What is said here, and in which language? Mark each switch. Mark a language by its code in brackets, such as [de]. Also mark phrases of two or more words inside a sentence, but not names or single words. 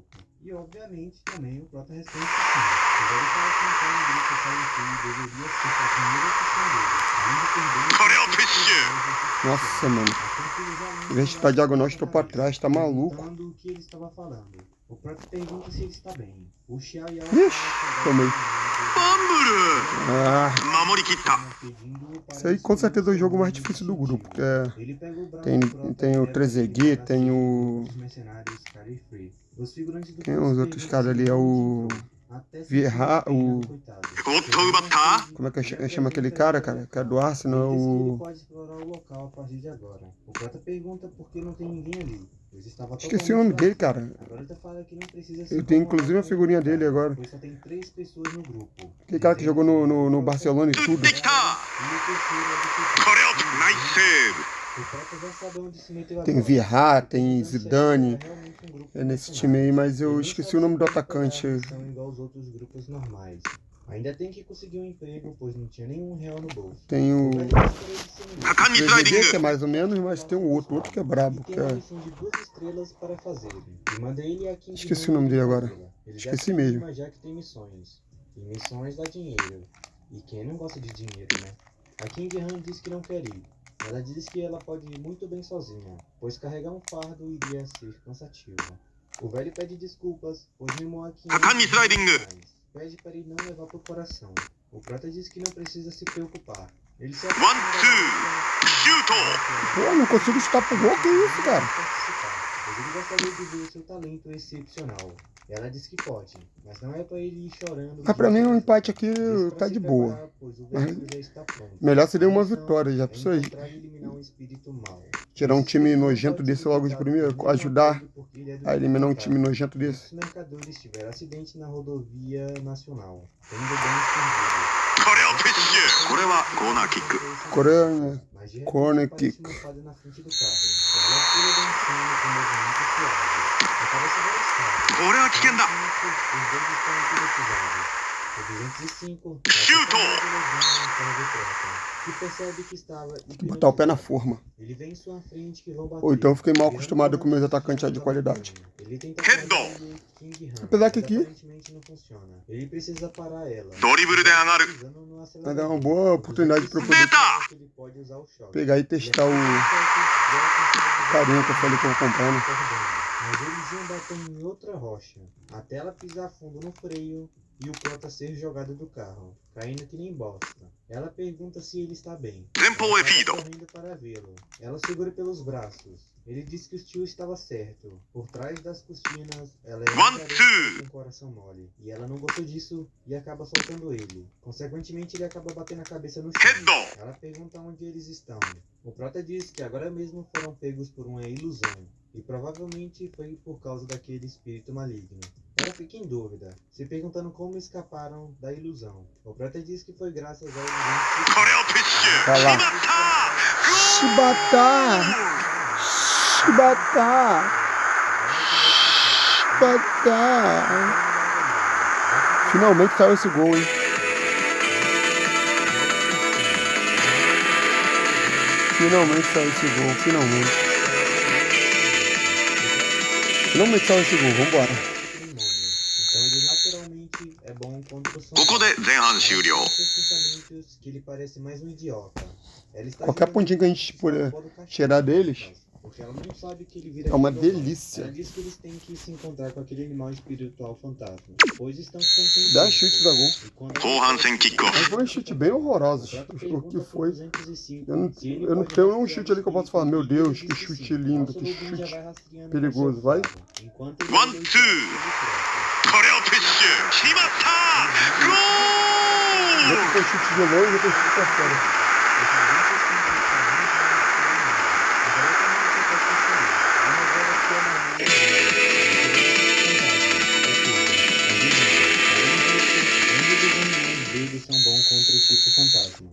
[pt] E obviamente também o Prota responde que sim. O velho fala que entrar no grupo Carry Free deveria ser a primeira opção dele. Além de perder Nossa, mano. Em vez de estar diagonal, estou pra trás, tá maluco. Perguntando o que ele estava falando. O Prota pergunta se ele está bem. O Xiao Yao Ixi, tomei. Ah, [ja] 守り切った [pt] isso aí com certeza é o jogo mais difícil do grupo. Que é, tem o 3EG, tem o... Quem os outros caras ali? É o... Vieira, o... [ja] おっと奪った [pt] Como é que chama aquele cara, cara? Que é do Arsenal, é o... pode explorar o local a partir de agora. O Prota pergunta por que não tem ninguém ali. Pois estava Esqueci o nome dele, cara. Agora ele fala que não precisa se Eu tenho inclusive uma incomodar figurinha com o dele agora. pois só tem 3 pessoas no grupo. Aquele cara que jogou no Barcelona e [ja] 打っ [pt] tudo. [ja] てきた [pt] E o terceiro é [ja] これをナイスセーブ [pt] o Prota já sabe onde se meteu Tem agora. Vieira, tem Não sei se Zidane. é realmente um grupo É nesse profissional. time aí, mas eu Ele não esqueci sabe o nome do se vai atacante. pagar a missão igual aos outros grupos normais. Ainda tem que conseguir um emprego, pois não tinha nenhum real no bolso. Tem o... [ja] 果敢にスライディン [pt] 3EG, que é [ja] グ [pt] mais ou menos, mas tem o outro que é brabo. Tem Que uma é... missão de 2 estrelas para fazer. E manda ele a King Esqueci o nome dele agora. Ele já Esqueci se mesmo. anima, já que tem missões. E missões dá dinheiro. E quem não gosta de dinheiro, né? A King Han diz que não quer ir. Ela diz que ela pode ir muito bem sozinha, pois carregar um fardo iria ser cansativo. O velho pede desculpas, pois mimou a King. [ja] 果敢にスライディング [pt] Pede para ele não levar pro coração. O Prota diz que não precisa se preocupar. Ele se [ja] ワンツーシュート [pt] Pô, não consigo chutar pro gol, que isso, cara? Pois ele gostaria de ver o seu talento excepcional. Ela diz que pode, mas não é pra ele ir chorando. Mas pra mim um empate aqui Diz pra tá se de preparar, boa. pois o veículo já está pronto. Melhor seria uma A missão vitória, já é pra isso aí. encontrar e eliminar um espírito mau. Tirar um time nojento desse logo de primeiro, ajudar a eliminar um time nojento Os desse. mercadores tiveram acidente na rodovia nacional. Tendo bem escondido. [ja] これをプッシュこれはコーナーキック [pt] Coreia, né? Mas de repente Corner aparece kick. uma fada na frente do carro. Ela pula dançando com movimento suave. Aparece várias fadas. [ja] これは危険だ [pt] Os dois estão hipnotizados. O 205 Chuto! que percebe que estava Botar o pé na forma. Ele vem em sua frente que vão bater. Ou então eu fiquei mal acostumado com meus atacantes de qualidade. Ele tenta Head parar o King Han, Apesar que mas aqui- aparentemente não funciona. Ele precisa parar ela. [ja] ドリブルで上がる [pt] Pisando no Vai dar uma acelerador. boa oportunidade pra eu poder Eita! Ele pode usar o choque. pegar e testar o carinha que eu falei que eu vou comprar, né? Mas eles iam batendo em outra rocha, até ela pisar fundo no freio e o Prota ser jogado do carro, caindo que nem bosta. Ela pergunta se ele está bem. [ja] 前方へフィード [pt] Ela correndo para vê-lo. Ela segura pelos braços. Ele diz que o tio estava certo. Por trás das cortinas, ela é One, uma garota two. com coração mole. E ela não gostou disso e acaba soltando ele. Consequentemente, ele acaba batendo a cabeça no chão. [ja] ヘッド [pt] Ela pergunta onde eles estão. O Prota diz que agora mesmo foram pegos por uma ilusão. E provavelmente foi por causa daquele espírito maligno. Ela fica em dúvida, se perguntando como escaparam da ilusão. O Prota diz que foi graças ao [ja] これをプッシュ [pt] Vai [ja] 決 [pt] lá. [ja] まったゴ [pt] Shibata! Shibata! Shibata! Finalmente saiu esse gol, hein? Finalmente saiu esse gol, finalmente. Finalmente saiu esse gol, vambora. Então ele naturalmente é bom contra o som. [ja] ここで前半終了 [pt] Seus pensamentos que ele parece mais um idiota. Ela está Qualquer girando pontinho que a gente puder fora do cachorro, tirar deles porque ela não sabe que ele vira é uma aquele vilão. delícia. Ela diz que eles têm que se encontrar com aquele animal espiritual fantasma, pois estão ficando sem 10 tempo. chutes da gol. E quando [ja] 後半戦キックオフ [pt] Mas foram chutes bem horrorosos. O que foi? Eu não tenho nenhum chute ali que eu possa falar, meu Deus, que chute lindo, que chute perigoso. Vai. [ja] ワンツーこれをプッシュ決まったゴ [pt] Outro foi chute de longe, outro chute pra fora. São bons contra o tipo fantasma.